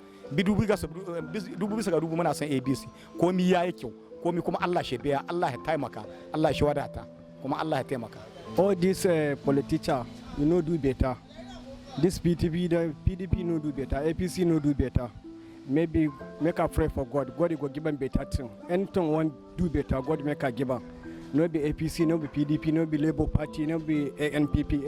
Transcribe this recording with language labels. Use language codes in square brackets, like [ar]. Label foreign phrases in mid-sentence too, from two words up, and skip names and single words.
[ha] 1000 muna son ABC komi ya yi kyau komi kuma Allah shi biya Allah ya taimaka Allah shi wadata kuma Allah ya taimaka [pcm] all these politicians do better. This PDP no do better, APC no do better. Maybe make a pray for God. God will give them better thing. Anything want do better, God make a give them. No be APC, no be PDP, no be Labour Party, no be ANPP.